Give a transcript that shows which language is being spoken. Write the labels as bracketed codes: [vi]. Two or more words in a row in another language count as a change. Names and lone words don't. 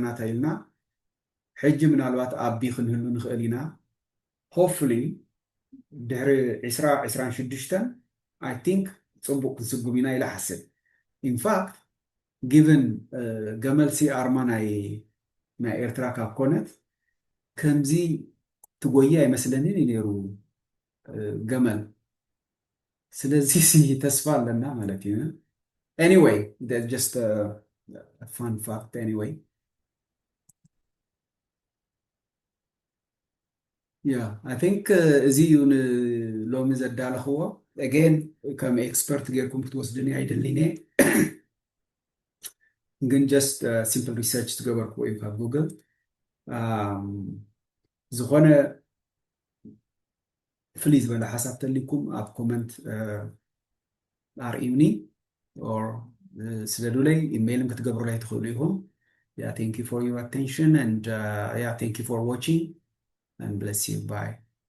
[ti] ተይልና ሕጂ ምናልባት ኣቢ ክንህሉ ንኽእል ኢና hopefully ድሕሪ 2026 [en] I think [ti] ፅቡቅ ክንስጉም ኢና ኢላ ሓስብ [en] in fact given [ti] ገመልሲ ኣርማ ናይ ኤርትራ ካብ ኮነት ከምዚ ትጎያ አይመስለንን ነይሩ ገመል ስለዚ ተስፋ አለና ማለት እዩ [en] anyway that's just a fun fact anyway yeah I think [ti] እዚ ዩን ሎሚ ዘዳለኽዎ again ከም ኤክስፐርት ጌርኩም ክትወስድኒ አይደልኔ [en] ግን just simple research [ti] ትገበርክዎ እዩ ካብ ጉግል ዝኾነ ፍሊዝ በላ ሓሳብ ተሊኩም ኣብ ኮመንት ኣርኢዩኒ [en] or [ti] ስለዱለይ ኢሜይልም ክትገብሩለይ ትኽእሉ ኢኹም [en] yeah thank you for your attention and yeah thank you for watching and bless you bye